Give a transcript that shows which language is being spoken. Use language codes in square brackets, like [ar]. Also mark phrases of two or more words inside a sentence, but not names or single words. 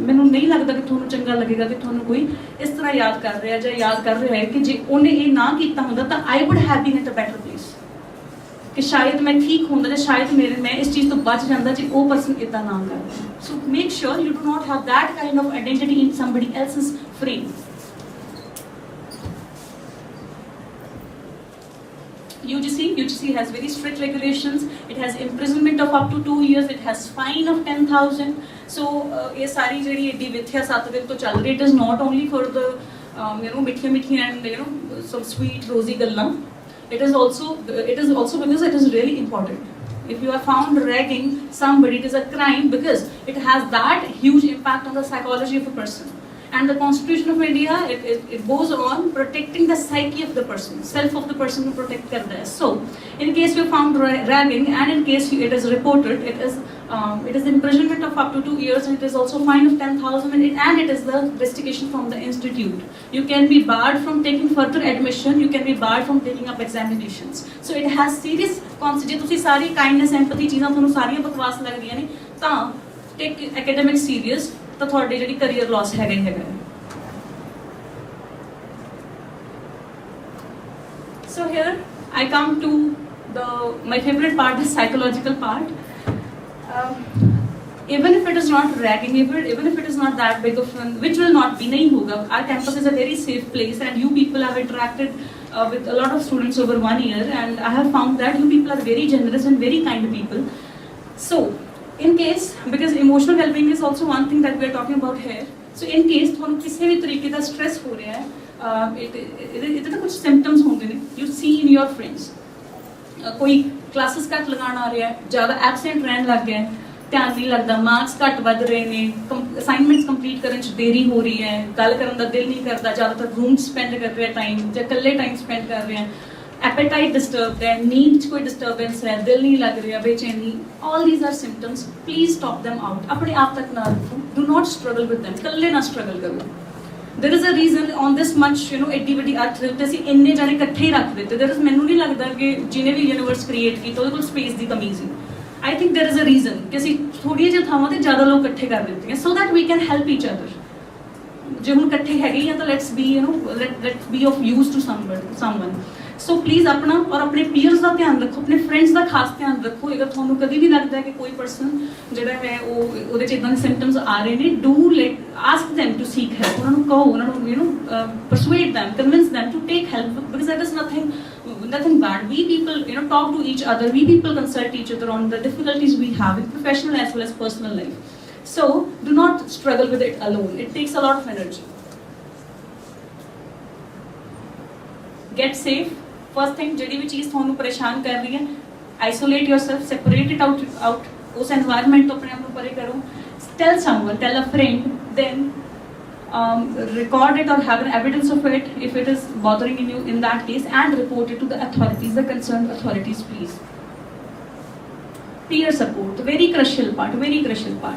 [pa] ਮੈਨੂੰ ਨਹੀਂ ਲੱਗਦਾ ਕਿ ਤੁਹਾਨੂੰ ਚੰਗਾ ਲੱਗੇਗਾ ਕਿ ਤੁਹਾਨੂੰ ਕੋਈ ਇਸ ਤਰ੍ਹਾਂ ਯਾਦ ਕਰ ਰਿਹਾ ਜਾਂ ਯਾਦ ਕਰ ਰਿਹਾ ਹੈ ਕਿ ਜੇ ਉਹਨੇ ਇਹ ਨਾ ਕੀਤਾ ਹੁੰਦਾ ਤਾਂ [en] I would have been at a better place, [pa] ਕਿ ਸ਼ਾਇਦ ਮੈਂ ਠੀਕ ਹੁੰਦਾ ਜਾਂ ਸ਼ਾਇਦ ਮੈਂ ਇਸ ਚੀਜ਼ ਤੋਂ ਬਚ ਜਾਂਦਾ ਜੇ ਉਹ ਪਰਸਨ ਇੱਦਾਂ ਨਾ ਕਰਦਾ। [en] So make sure you do not have that kind of identity in somebody else's frame. UGC has very strict regulations. It has imprisonment of up to 2 years. It has fine of 10,000. So [hi] ये सारी [pa] ਜਿਹੜੀ ਏਡੀ ਵਿਥਿਆ 7 ਦਿਨ ਤੋਂ ਚੱਲ ਰਹੀ, [en] it is not only for the ਮਿੱਠੀਆਂ and some sweet rosy ਗੱਲਾਂ. It is also because it is really important. If you are found ragging somebody, it is a crime because it has that huge impact on the psychology of a person. And the Constitution of India, it goes on protecting the psyche of the person, self of the person to protect [hi] करता है. [en] So in case you are found ragging and in case it is reported, it is imprisonment of up to 2 years, and it is also fine of 10,000, and it is the restitution from the institute. You can be barred from taking further admission, you can be barred from taking up examinations. So it has serious consequences. [pa] ਜੇ ਤੁਸੀਂ ਸਾਰੀ kindness, empathy ਚੀਜ਼ਾਂ ਤੁਹਾਨੂੰ ਸਾਰੀਆਂ ਬਕਵਾਸ ਲੱਗਦੀਆਂ ਨੇ ਤਾਂ [en] take academics serious, [pa] ਤਾਂ ਤੁਹਾਡੀ ਜਿਹੜੀ [en] career loss [pa] ਹੈਗਾ ਹੀ ਹੈਗਾ। [en] So here I come to my favorite part, the psychological part. Even if it is not ragging, even if it is not that big of fun, which will not be, [hi] नहीं होगा. [en] Our campus is a very safe place, and you people have interacted with a lot of students over 1 year, and I have found that you people are very generous and very kind people. So in case, because emotional well-being is also one thing that we are talking about here, so in case [pa] ਤੁਹਾਨੂੰ ਕਿਸੇ ਵੀ ਤਰੀਕੇ ਦਾ ਸਟ੍ਰੈਸ ਹੋ ਰਿਹਾ ਹੈ, ਇਹਦੇ ਤਾਂ ਕੁਝ ਸਿੰਪਟਮਸ ਹੁੰਦੇ ਨੇ [en] you see in your friends. [pa] ਕੋਈ ਕਲਾਸਿਸ ਘੱਟ ਲਗਾਉਣ ਆ ਰਿਹਾ ਹੈ, ਜ਼ਿਆਦਾ ਐਬਸੈਂਟ ਰਹਿਣ ਲੱਗ ਗਿਆ ਹੈ, ਧਿਆਨ ਨਹੀਂ ਲੱਗਦਾ, ਮਾਰਕਸ ਘੱਟ ਵੱਧ ਰਹੇ ਨੇ, [en] assignments complete [pa] ਕਰਨ 'ਚ ਦੇਰੀ ਹੋ ਰਹੀ ਹੈ, ਗੱਲ ਕਰਨ ਦਾ ਦਿਲ ਨਹੀਂ ਕਰਦਾ, ਜ਼ਿਆਦਾਤਰ [en] room spend [pa] ਕਰ ਰਿਹਾ ਟਾਈਮ ਜਾਂ ਇਕੱਲੇ [en] time spend [pa] ਕਰ ਰਿਹਾ, [en] appetite disturbed [hi] है, नींद च कोई disturbance है, दिल नहीं लग रहा, बेचैनी, [en] all these are symptoms. Please stop them out. [hi] अपने आप तक ना रखो. [en] Do not struggle with them. [pa] ਕੱਲੇ ਨਾ [en] struggle करो. There is a reason on this much, [pa] ਏਡੀ ਵੱਡੀ ਅਰਥ ਦੇ ਉੱਤੇ ਅਸੀਂ ਇੰਨੇ ਜਾਣੇ ਇਕੱਠੇ ਹੀ ਰੱਖ ਦਿੱਤੇ। [en] There is, [pa] ਮੈਨੂੰ ਨਹੀਂ ਲੱਗਦਾ ਕਿ ਜਿਹਨੇ ਵੀ ਯੂਨੀਵਰਸ ਕ੍ਰੀਏਟ ਕੀਤਾ ਉਹਦੇ ਕੋਲ ਸਪੇਸ ਦੀ ਕਮੀ ਸੀ। [en] I think there is a reason [pa] ਕਿ ਅਸੀਂ ਥੋੜ੍ਹੀਆਂ ਜਿਹੀਆਂ ਥਾਵਾਂ ਤੇ ਜ਼ਿਆਦਾ ਲੋਕ ਇਕੱਠੇ ਕਰ ਦਿੱਤੇ हैं [en] so that we can help each other. [pa] ਜੇ ਹੁਣ ਇਕੱਠੇ ਹੈਗੇ ਹੀ ਆ ਤਾਂ [en] let's be of use to someone. [pa] ਸੋ ਪਲੀਜ਼ ਆਪਣਾ ਔਰ ਆਪਣੇ ਪੀਅਰਸ ਦਾ ਧਿਆਨ ਰੱਖੋ, ਆਪਣੇ ਫਰੈਂਡਸ ਦਾ ਖਾਸ ਧਿਆਨ ਰੱਖੋ। ਅਗਰ ਤੁਹਾਨੂੰ ਕਦੀ ਵੀ ਲੱਗਦਾ ਕਿ ਕੋਈ ਪਰਸਨ ਜਿਹੜਾ ਹੈ ਉਹਦੇ 'ਚ ਇੱਦਾਂ ਦੇ ਸਿੰਪਟਮਸ ਆ ਰਹੇ ਨੇ, [en] Do ask them to seek help. [pa] ਉਹਨਾਂ ਨੂੰ ਕਹੋ, ਉਹਨਾਂ ਨੂੰ [en] persuade them, convince them to take help, because that is nothing bad. We people talk to each other, we people consult each other on the difficulties we have in professional as well as personal life. So do not struggle with it alone. It takes a lot of energy. Get safe. First thing, [pa] ਜਿਹੜੀ ਵੀ ਚੀਜ਼ ਤੁਹਾਨੂੰ ਪਰੇਸ਼ਾਨ ਕਰ ਰਹੀ ਹੈ, [en] isolate yourself, separate it out, [pa] ਉਸ environment ਤੋਂ ਆਪਣੇ ਆਪ ਨੂੰ ਪਰੇ ਕਰੋ। [en] Tell someone, tell a friend, then record it or have an evidence of it if it is bothering you in that case, and report it to the authorities, the concerned authorities, please. Peer support, very crucial part.